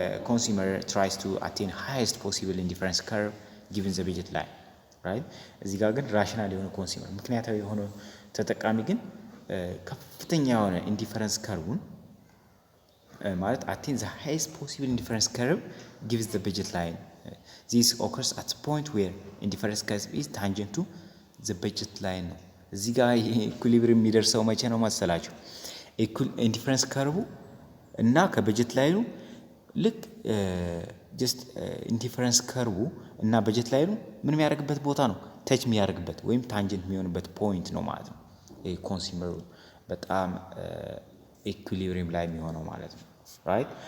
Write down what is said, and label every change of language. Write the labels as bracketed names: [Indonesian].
[English] consumer tries to attain highest possible indifference curve given the budget line right። [Amharic] እዚህ ጋር ግን ራሽናል የሆነ ኮንሱመር ምክንያታዊ የሆነ ተጠቃሚ ግን ከፍተኛ የሆነ ኢንዲፈረንስ ከርቡን ማለት [English] attain the highest possible indifference curve gives the budget line. This occurs at the point where indifference curve is tangent to the budget line ነው። [Amharic] እዚህ ጋር ኢኩሊብሪየም የሚደርሰው መቼ ነው መሰላችሁ? ኢንዲፈረንስ ከርቡ እና ከበጀት ላይኑ ልክ ጀስት ኢንዲፈረንስ ከርቡ እና በጀት ላይኑ ምን የሚያደርግበት ቦታ ነው ተች የሚያደርግበት ወይም ታንጀንት የሚሆንበት ፖይንት ነው ማለት ነው። ኮንሱመሩ በጣም ኢኩሊብሪየም ላይ የሚሆነው ማለት ነው right.